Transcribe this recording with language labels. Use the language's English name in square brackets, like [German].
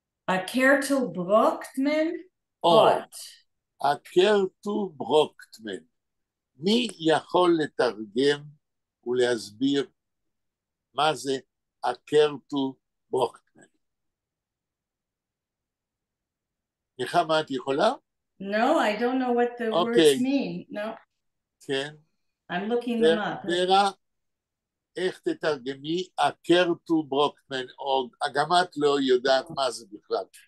[Yiddish] Akertel Brochtman? [Hebrew] אקרטו ברוקטמן. מי יכול לתרגם ולהסביר מה זה אקרטו ברוקטמן? נחמה, את יכולה? [English] No, I don't know what the words mean. No. [Hebrew] כן. [English] I'm looking them up. [Hebrew] ורה, איך תתרגמי אקרטו ברוקטמן, או גם את לא יודעת מה זה בכלל.